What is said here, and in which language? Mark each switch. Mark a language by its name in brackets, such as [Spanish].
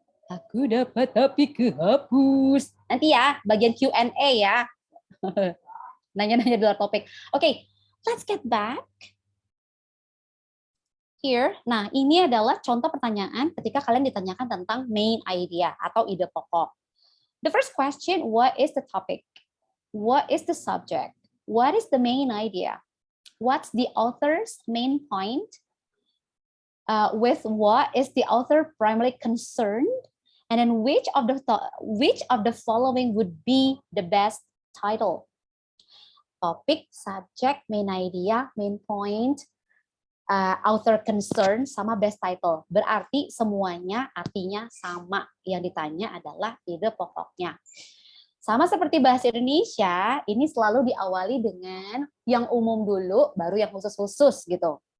[Indonesian] Aku dapat tapi kehapus. Nanti ya, bagian Q&A ya. Nanya-nanya di luar topik. [English] Oke, let's get back. [Indonesian] Here, nah ini adalah contoh pertanyaan ketika kalian ditanyakan tentang main idea atau ide pokok. [English] The first question, what is the topic? What is the subject? What is the main idea? What's the author's main point? With what is the author primarily concerned? And then which of the following would be the best title? Topic, subject, main idea, main point, author concern, sama best title. [Indonesian] Berarti semuanya artinya sama. Yang ditanya adalah ide pokoknya. Sama seperti bahasa Indonesia, ini selalu diawali dengan yang umum dulu, baru yang khusus-khusus gitu.